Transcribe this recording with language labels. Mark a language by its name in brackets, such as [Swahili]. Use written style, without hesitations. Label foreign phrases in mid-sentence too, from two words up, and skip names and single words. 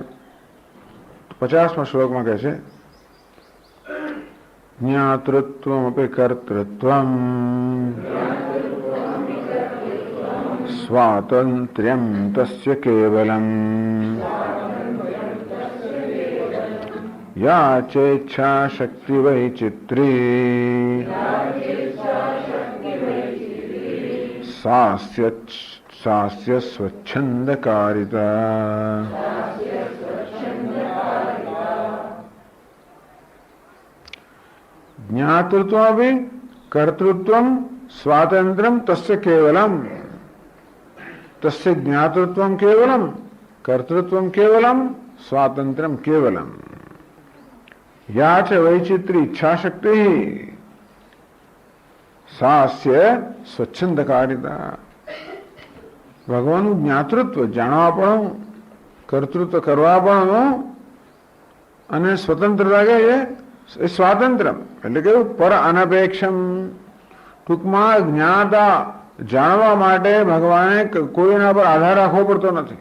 [Gujarati] 50મા શ્લોકમાં કહે છે [Sanskrit] ज्ञातृत्वम अपी कर्तृत्वम स्वातंत्र्यम तस्य केवलम या चेच्छा शक्ति वैचित्री सास्य सास्य स्वच्छंदकारिता। ज्ञातृत्वमपि कर्तृत्वं स्वातंत्र्यं तस्य केवलम। तस्य ज्ञातृत्वं केवलम, कर्तृत्वं केवलम, स्वातंत्र्यं केवलम। या च वैचित्री इच्छाशक्ति सास्य स्वच्छंदकारिता। [Gujarati] ભગવાનનું જ્ઞાતૃત્વ જાણવાપણું, કર્તૃત્વ કરવાપણું અને સ્વતંત્રતા કે એ સ્વાતંત્ર્ય એટલે કે [Sanskrit] पर अनपेक्षम. [Gujarati] ટૂંકમાં જ્ઞાતા જાણવા માટે ભગવાને કોઈના પર આધાર રાખવો પડતો નથી.